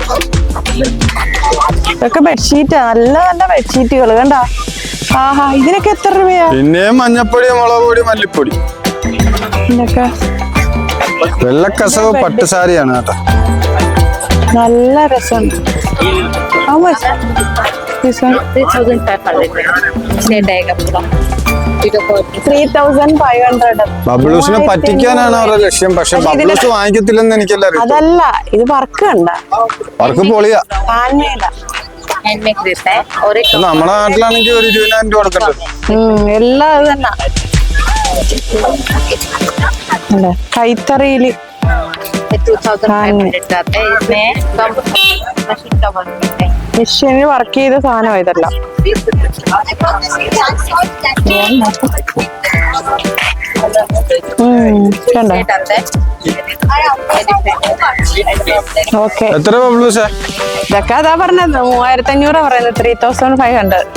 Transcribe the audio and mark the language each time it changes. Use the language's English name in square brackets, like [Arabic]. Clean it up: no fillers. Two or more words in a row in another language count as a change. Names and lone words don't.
[Malayalam] ഇതൊക്കെ ബെഡ്ഷീറ്റാ. നല്ല നല്ല ബെഡ്ഷീറ്റുകൾ കണ്ട. ആഹാ, ഇതിനൊക്കെ എത്ര രൂപയാ? പിന്നെയും മഞ്ഞപ്പൊടി, മുളക് പൊടി, മല്ലിപ്പൊടി. ഇതൊക്കെ വെള്ളക്കസവ് പട്ടുസാരിയാണ് കേട്ടോ. നല്ല രസമുണ്ട്. [English] How much? This one? 3,500. [Malayalam] ബബ്ലൂസിനെ പറ്റിക്കാനാണ് അവരുടെ ലക്ഷ്യം. പക്ഷെ ബബ്ലൂസ് വാങ്ങിക്കത്തില്ലെന്ന് എനിക്കെല്ലാം അറിയാം. അതല്ല, ഇത് വർക്ക് കണ്ട. വർക്ക് പൊളിയാ. ഹാൻഡ് നമ്മുടെ നാട്ടിലാണെങ്കിൽ ഒരു 20,000 രൂപ കൊടുക്കണ്ടത്. എല്ലാം ഇത് തന്നെ. കൈത്തറിയില് [Hindi] 2500 का आता है। इसमें कम मशीन का वर्क करते हैं। [Malayalam] മെഷീനിൽ വർക്ക് ചെയ്ത സാധനം ഇതെല്ലാം. കണ്ടോ? ഓക്കെ, എത്ര ബബ്ലൂസേ? ഇതൊക്കെ അതാ പറഞ്ഞത് 3500 പറയുന്നത്. 3500.